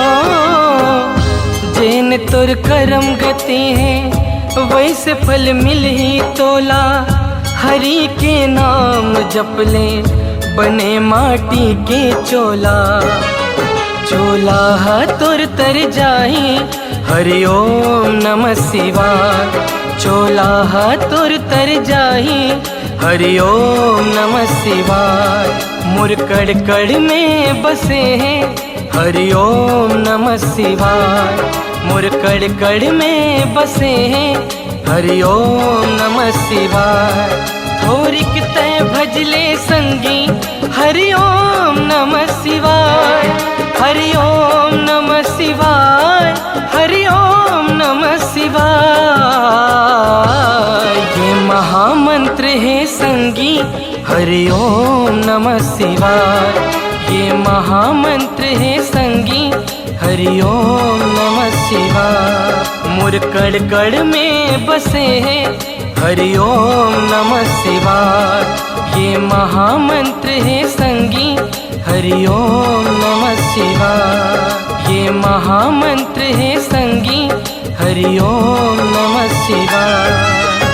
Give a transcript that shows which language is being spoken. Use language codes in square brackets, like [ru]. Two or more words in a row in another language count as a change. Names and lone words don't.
[hne] जिन तुर करम गति है वैसे फल मिल ही तोला हरि के नाम जप ले बने माटी के चोला चोला तुर तर जाही [sa] हरि ओम नमः शिवाय [hne] चोला तुर तर जाही [sa] हरि ओम नमः शिवाय [hne] मोर कड़ कड़ में बसे हैं [sa] हरि ओम नमः शिवाय [hne] मोर कड़ कड़ में बसे हैं [sa] हरि ओम नमः शिवाय [hne] थोरिक तय भजले संगी [sa] हरि ओम [hne] नमः शिवाय हरि ओम [sa] नमः शिवाय हरि ओम नमः शिवाय [hne] ये महामंत्र है संगी [sa] हरि ओम नमः शिवाय [hne] ये महामंत्र है संगी [sa] हरि ओम नमः शिवाय [hne] मोर कड़ कड़ में बसे हैं [sa] हरि ओम नमः शिवाय [hne] ये महामंत्र है संगी [sa] हरि ओम नमः शिवाय [hne] ये महामंत्र है संगी [sa] हरि ओम नमः शिवाय।